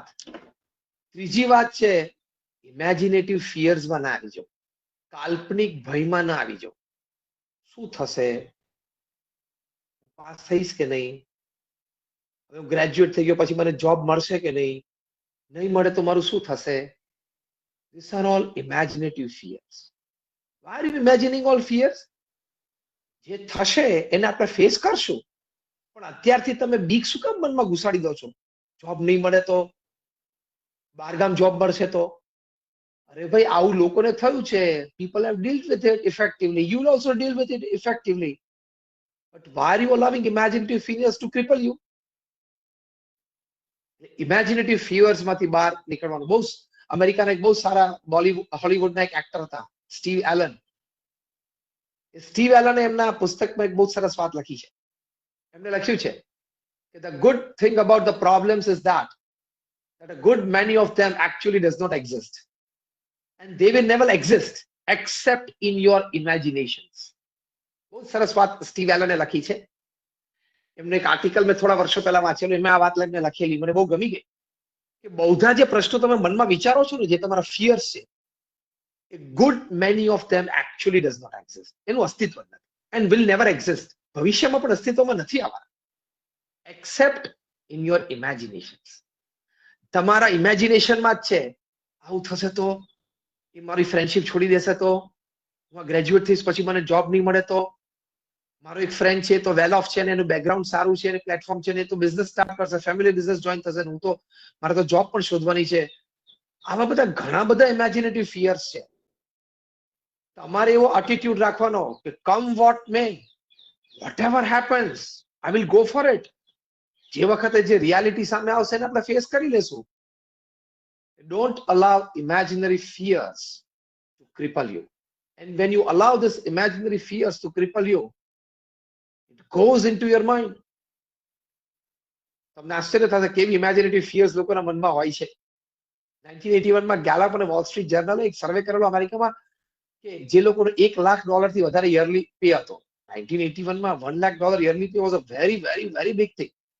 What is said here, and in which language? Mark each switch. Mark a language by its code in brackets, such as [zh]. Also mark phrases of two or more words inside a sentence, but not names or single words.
[gu] ત્રીજી વાત છે ઇમેજિનેટિવ ફિયર્સમાં ના આવી જાઓ, કાલ્પનિક ભયમાં ના આવી જાઓ. શું થશે? પાસ થઈશ કે નહીં? હવે હું ગ્રેજ્યુએટ થઈ ગયો પછી મને જોબ મળશે કે નહીં? નહીં મળે તો મારું શું થશે? [en] These are all imaginative fears. Why are you imagining all fears? [gu] જે થશે એને આપણે ફેસ કરશું, પણ અત્યારથી તમે બીક શું કામ મનમાં ઘુસાડી દો છો? જોબ નહીં મળે તો, બહારગામ જોબ મળશે તો? અરે ભાઈ આવું લોકોને થયું છે. [en] People have dealt with it effectively. You will also deal with it effectively. But why are you allowing imaginative fears to cripple you? imaginative fears [gu] માંથી બહાર નીકળવાનું. બહુ અમેરિકાના એક બહુ સારા હોલીવુડના એક એક્ટર હતા, સ્ટીવ એલન. સ્ટીવ એલને એમના પુસ્તકમાં એક બહુ સરસ વાત લખી છે. એમને લખ્યું છે કે [en] the good thing about the problems is that a good many of them actually does not exist. and they will never exist except in your imaginations. [gu] બહુ સરસ વાત સ્ટીવ એલને લખી છે. એમને એક આર્ટિકલ મેં થોડા વર્ષો પહેલા વાંચેલું, એમાં આ વાત લઈને લખેલી, મને બહુ ગમી ગઈ કે બહુધા જે પ્રશ્નો તમે મનમાં વિચારો છો ને, જે તમારા ફિયર્સ છે, [en] a good many of them actually does not exist. [gu] એનું અસ્તિત્વ નથી [en] and will never exist. [gu] ભવિષ્યમાં પણ અસ્તિત્વમાં નથી આવવાના [en] except in your imaginations. [gu] તમારા ઇમેજિનેશનમાં જ છે. આવું થશે તો, એ મારી ફ્રેન્ડશિપ છોડી દેશે તો, હું ગ્રેજ્યુએટ થઈશ પછી મને જોબ નહીં મળે તો, મારો એક ફ્રેન્ડ છે તો [en] well off [gu] છે ને એનું બેકગ્રાઉન્ડ સારું છે ને પ્લેટફોર્મ છે ને તો [en] business start [gu] કરશે, [en] family business join [gu] થશે, હું તો મારે તો જોબ પણ શોધવાની છે. આવા બધા ઘણા બધા [en] imaginative fears [gu] છે. તમારે એવો એટીટ્યુડ રાખવાનો કે [en] come what may, whatever happens, I will go for it. [gu] જે વખતે જે રિયાલિટી સામે આવશે ને આપણે ફેસ કરી લેશું. [en] Don't allow imaginary fears to cripple you. And when you allow this imaginary fears to cripple you, it goes into your mind. [gu] તમને આશ્ચર્ય થશે કેવી [en] imaginative fears [gu] લોકોના મનમાં હોય છે. 1981 માં ગેલપ અને વોલ સ્ટ્રીટ જર્નલે એક સર્વે કરેલો અમેરિકામાં કે જે લોકોનો $1 લાખ થી વધારે [en] yearly pay [gu] હતો. [en] 1981 માં $1 લાખ yearly pay was a very very very big thing.